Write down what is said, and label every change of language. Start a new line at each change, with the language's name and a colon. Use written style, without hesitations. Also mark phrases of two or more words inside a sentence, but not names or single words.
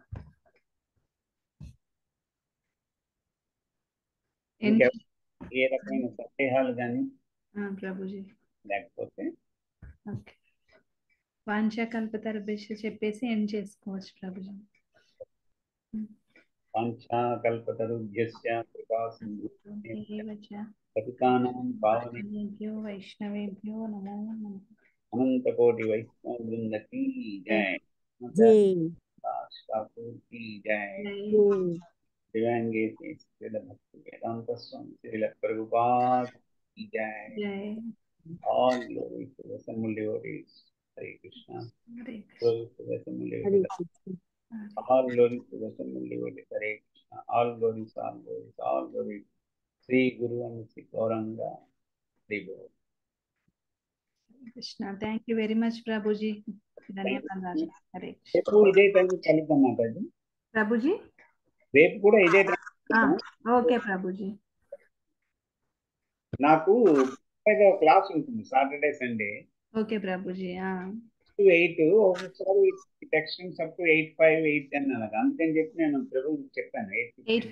Telugu: ఏ రకమైన సందేహాలు కానీ ప్రభుజీ లేకపోతే వాంఛాకల్పతరుభ్యశ్చ చెప్పేసి ఎండ్ చేసుకోవచ్చు ప్రభుజీ.
Sanskrit: వాంఛాకల్పతరుభ్యశ్చ కృపాసింధుభ్యో పతితానాం పావనేభ్యో వైష్ణవేభ్యో నమో నమః.
Hindi: अनंत कोटि वैष्णव बृंद की जै, ఠాకూర్ की जय, दिव्यांगे श्रील भक्ति वेदांत स्वामी श्रील प्रभुपाद की जय.
English: All glory to the assembled devotees. Hare Krishna. Glory to the assembled devotees. All glory to the assembled devotees. Hare Krishna. All glories, all glories, all glories. Sri Guru and Sri Gauranga Devo.
Telugu: కృష్ణ.
English: thank you very much
Telugu: ప్రభుజీ, ధన్యవాదాలు. హరే కృష్ణ. రేపు ఇదే టైం కలుద్దాం మాతాజీ. ప్రభుజీ రేపు కూడా ఇదే టైం. ఓకే ప్రభుజీ. నాకు క్లాస్ ఉంటుంది
English: Saturday Sunday.
Telugu: ఓకే ప్రభుజీ. 8 ఒకసారి టెక్స్టింగ్స్
English: up to
Telugu: 8:05 8:10 అలాగా, అందుకని చెప్పి నేను ప్రభు చెప్పాను 8:15.